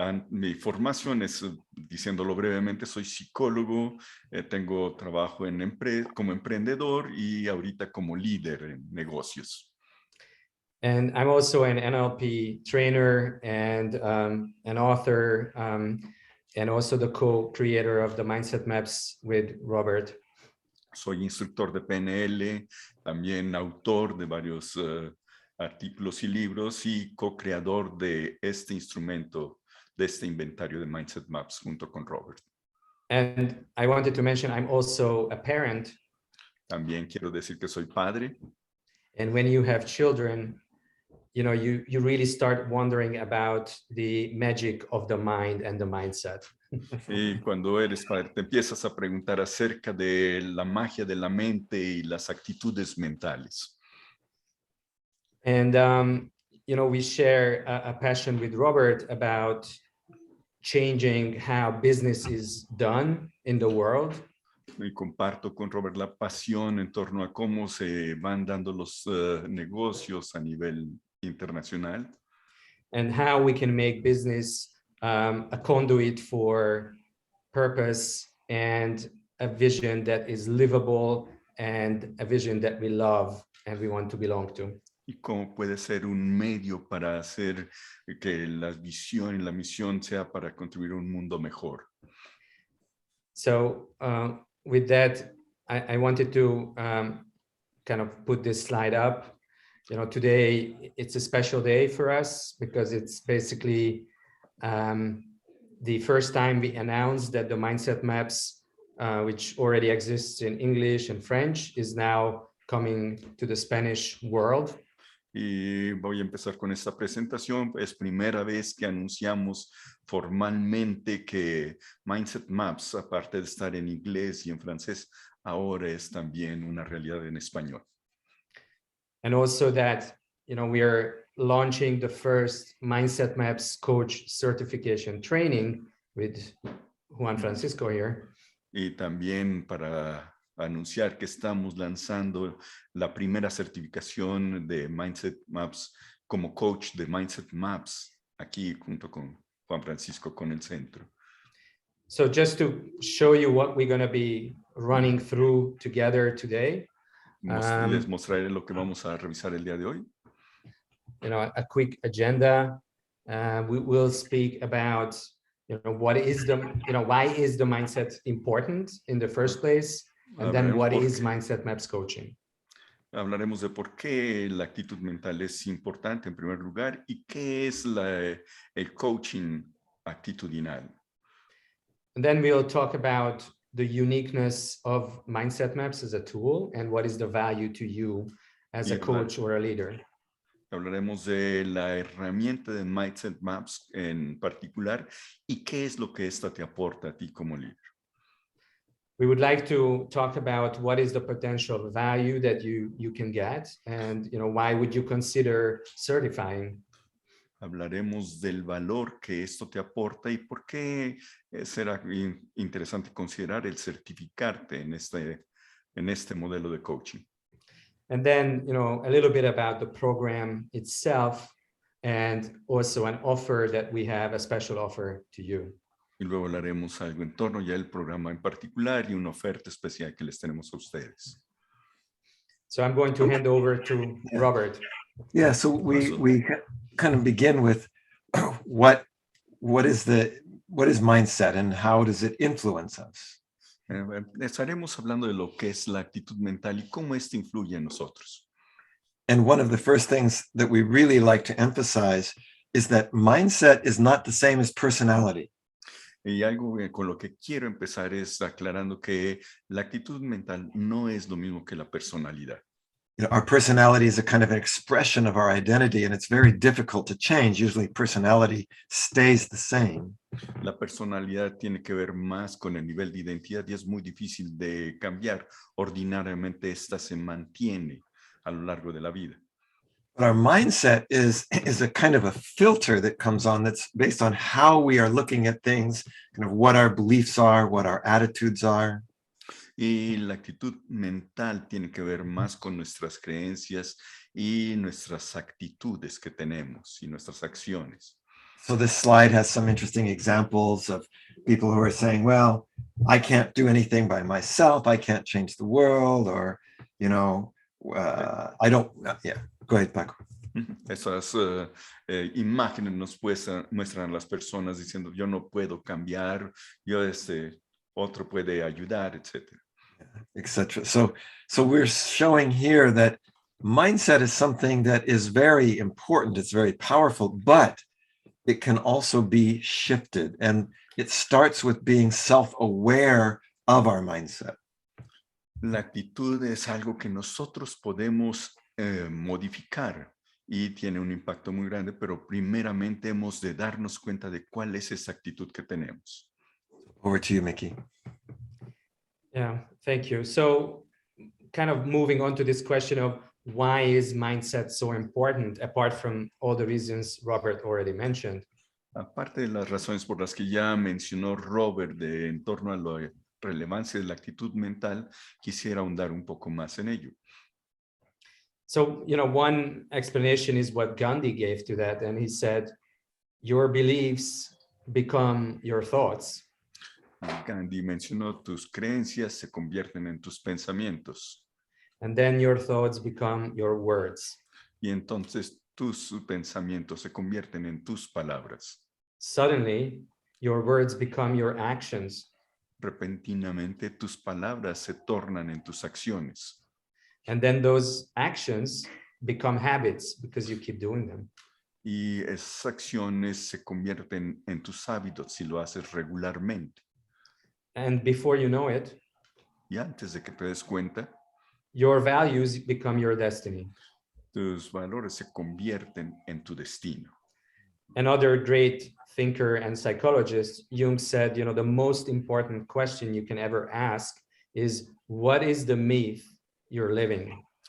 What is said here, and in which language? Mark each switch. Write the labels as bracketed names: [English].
[Spanish] Mi formación es, diciéndolo brevemente, soy psicólogo, tengo trabajo como emprendedor y ahorita como líder en negocios. [English] And I'm also an NLP trainer and an author, and also the co-creator of the Mindset Maps with Robert. [Spanish] Soy instructor de PNL, también autor de varios artículos y libros y co-creador de este instrumento, de este inventario de Mindset Maps junto con Robert. [English] And I wanted to mention I'm also a parent. [Spanish] También quiero decir que soy padre. [English] And when you have children, you know, you really start wondering about the magic of the mind and the mindset. [Spanish] Y cuando eres padre, te empiezas a preguntar acerca de la magia de la mente y las actitudes mentales. [English] And, you know, we share a passion with Robert about changing how business is done in the world. [Spanish] Y comparto con Robert la pasión en torno a cómo se van dando los negocios a nivel internacional. [English] And how we can make business a conduit for purpose and a vision that is livable and a vision that we love and we want to belong to. [Spanish] Y cómo puede ser un medio para hacer que la visión y la misión sea para contribuir a un mundo mejor. [English] So with that, I wanted to kind of put this slide up. You know, today it's a special day for us because it's basically the first time we announced that the Mindset Maps, which already exists in English and French, is now coming to the Spanish world. [Spanish] Y voy a empezar con esta presentación. Es primera vez que anunciamos formalmente que Mindset Maps, aparte de estar en inglés y en francés, ahora es también una realidad en español. [English] And also that, you know, we are launching the first Mindset Maps Coach certification training with Juan Francisco here. [Spanish] Y también para anunciar que estamos lanzando la primera certificación de Mindset Maps como coach de Mindset Maps aquí junto con Juan Francisco con el centro. [English] So just to show you what we're going to be running through together today. [Spanish] Les mostraré lo que vamos a revisar el día de hoy. [English] You know, a quick agenda. We will speak about, you know, what is the, you know, why is the mindset important in the first place? And then what is Mindset Maps Coaching? [Spanish] Hablaremos de por qué la actitud mental es importante en primer lugar y qué es el coaching actitudinal. [English] And then we'll talk about the uniqueness of Mindset Maps as a tool and what is the value to you as a coach or a leader. [Spanish] Hablaremos de la herramienta de Mindset Maps en particular y qué es lo que esta te aporta a ti como líder. [English] We would like to talk about what is the potential value that you can get, and why would you consider certifying. [Spanish] Hablaremos del valor que esto te aporta y por qué será interesante considerar el certificarte en este modelo de coaching. [English] And then, a little bit about the program itself and also an offer that we have, a special offer to you. [Spanish] Y luego hablaremos algo en torno ya al programa en particular y una oferta especial que les tenemos a ustedes. [English] So I'm going to hand over to Robert. Yeah, so we kind of begin with what is mindset and how does it influence us? [Spanish] Estaremos hablando de lo que es la actitud mental y cómo esto influye en nosotros. [English] And one of the first things that we really like to emphasize is that mindset is not the same as personality. [Spanish] Y algo con lo que quiero empezar es aclarando que la actitud mental no es lo mismo que la personalidad. [English] Our personality is a kind of an expression of our identity, and it's very difficult to change. Usually personality stays the same. [Spanish] La personalidad tiene que ver más con el nivel de identidad y es muy difícil de cambiar. Ordinariamente esta se mantiene a lo largo de la vida. [English] But our mindset is a kind of a filter that comes on that's based on how we are looking at things, kind of what our beliefs are, what our attitudes are. [Spanish] Y la actitud mental tiene que ver más con nuestras creencias y nuestras actitudes que tenemos y nuestras acciones. [English] So this slide has some interesting examples of people who are saying, well, I can't do anything by myself. I can't change the world, or, I don't, yeah. Go ahead, Paco. [Spanish] Esas imágenes nos muestran a las personas diciendo, yo no puedo cambiar, otro puede ayudar, etc. Etc. [English] So we're showing here that mindset is something that is very important. It's very powerful, but it can also be shifted. And it starts with being self-aware of our mindset. [Spanish] La actitud es algo que nosotros podemos modificar y tiene un impacto muy grande, pero primeramente hemos de darnos cuenta de cuál es esa actitud que tenemos. [English] Over to you, Mickey. Yeah, thank you. So kind of moving on to this question of why is mindset so important, apart from all the reasons Robert already mentioned. [Spanish] Aparte de las razones por las que ya mencionó Robert en torno a la relevancia de la actitud mental, quisiera ahondar un poco más en ello. [English] So, one explanation is what Gandhi gave to that. And he said, your beliefs become your thoughts. [Spanish] Gandhi mencionó, tus creencias se convierten en tus pensamientos. [English] And then your thoughts become your words. [Spanish] Y entonces tus pensamientos se convierten en tus palabras. [English] Suddenly, your words become your actions. [Spanish] Repentinamente tus palabras se tornan en tus acciones. [English] And then those actions become habits because you keep doing them. [Spanish] Y esas acciones se convierten en tus hábitos si lo haces regularmente. [English] And before you know it, [Spanish] y antes de que te des cuenta, [English] your values become your destiny. [Spanish] tus valores se convierten en tu destino. [English] Another great thinker and psychologist, Jung, said, the most important question you can ever ask is, what is the myth you're living?